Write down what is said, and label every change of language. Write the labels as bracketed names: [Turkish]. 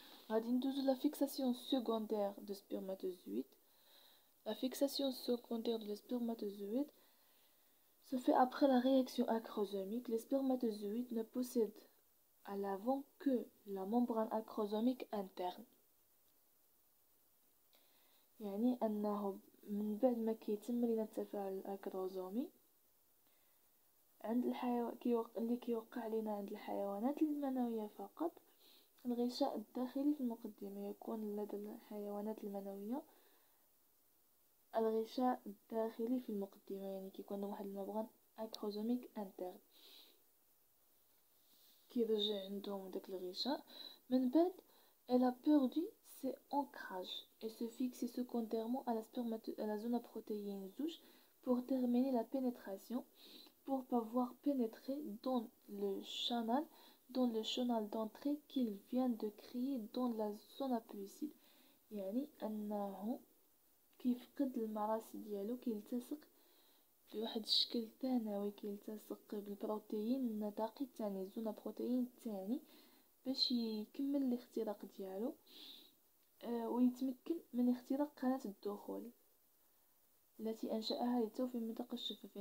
[Arabic] غادي ندوزو لا فيكساسيون سيكوندير دو سبرماتوزويد. [French] La fixation secondaire de spermatozoïdes se fait après la réaction acrosomique. Les spermatozoïdes ne possèdent à l'avant que la membrane acrosomique interne. [Arabic] يعني أنه من بعد ما كيتم لنا التفاعل الأكروزومي عند اللي كيوقع لنا عند الحيوانات المنوية فقط، الغشاء الداخلي في المقدمة يكون لدى الحيوانات المنوية الغشاء الداخلي في المقدمة، يعني كيكون واحد المبغان اكروزوميك انترن كيرجع عندهم داك الغشاء. من بعد [French] elle a perdu ses ancrages et se fixe secondairement à la zone protéine zouch pour terminer la pénétration, pour pouvoir pénétrer dans le canal d'entrée qu'il vient de créer dans la zone pellucide. [Arabic] يعني أنه كيفقد المراسي ديالو، كيلتصق بواحد الشكل ثانوي، كيلتصق بالبروتين النطاقي الثاني زون بروتين الثاني باش يكمل الاختراق ديالو ويتمكن من اختراق قناة الدخول التي انشأها لتو في المنطقة الشفافة.